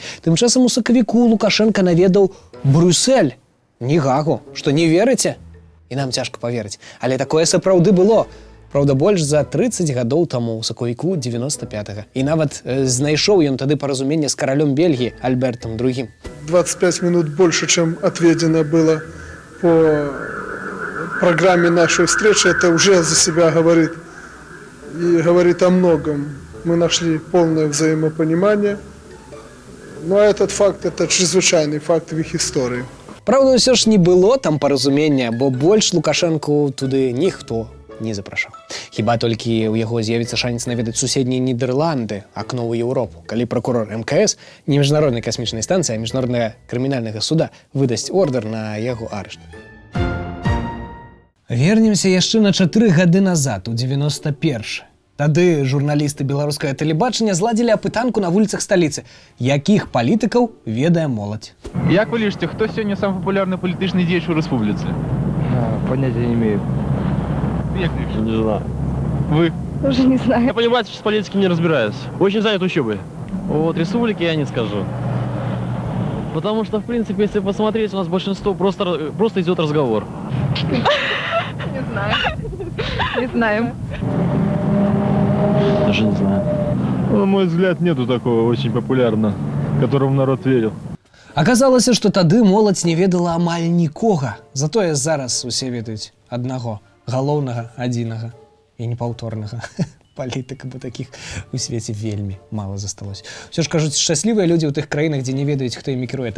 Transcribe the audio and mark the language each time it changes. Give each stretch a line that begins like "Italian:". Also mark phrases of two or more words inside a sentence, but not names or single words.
Belarusian: Тым часам у сакавіку Лукашэнка наведаў Брюссель. Не Гагу, што не верыце? І нам цяжка паверыць. Але такое сапраўды было. Праўда, больш за 30 гадоў таму, у сакавіку 95-го. І нават знайшоў ён тады паразуменне з каралём Бельгіі Альбертом II.
Russian: 25 минут больше, чем отведено было по программе нашей встречи. Это уже за себя говорит и говорит о многом. Мы нашли полное взаимопонимание. Но этот факт, это чрезвычайный факт в их истории.
Belarusian: Правда, ўсё ж не было там паразумення, бо больш Лукашэнку туды ніхто не запрашаў. Хіба толькі ў яго з'явіцца шанец наведаць суседнія Нідерланды, акно ў Еўропу, калі прокурор МКС, не міжнароднай касмічнай станцыі, а міжнароднага крымінальнага суда выдасць ордэр на яго арышт. Вернемся яшчэ на 4 гады назад, у 91-й. Тады журналісты беларускага тэлебачання зладзілі апытанку на вуліцах сталіцы. Якіх палітыкаў ведае моладзь? Як вы лічыце, хто сёння самы папулярны палітычны дзеяч у рэспубліцы?
Russian: Понятия не имею.
Belarusian: Як не
Russian: Не знаю. Вы? Уже не знаю. Я, понимаете, с политикой не разбираюсь. Очень занят учебой. Вот республики я не скажу. Потому что, в принципе, если посмотреть, у нас большинство просто идет разговор. Не знаю. Не знаем. Даже не знаю. На мой взгляд, нету такого очень популярного, которому народ верил.
Belarusian: Аказалася, што тады моладзь не ведала амаль нікога. Затое зараз усе ведаюць аднаго, галоўнага, адзінага і непаўторнага палітыка, бо такіх у свеце вельмі мала засталося. Усё ж кажуць, шчаслівыя людзі ў тых краінах, дзе не ведаюць, хто імі кіруе.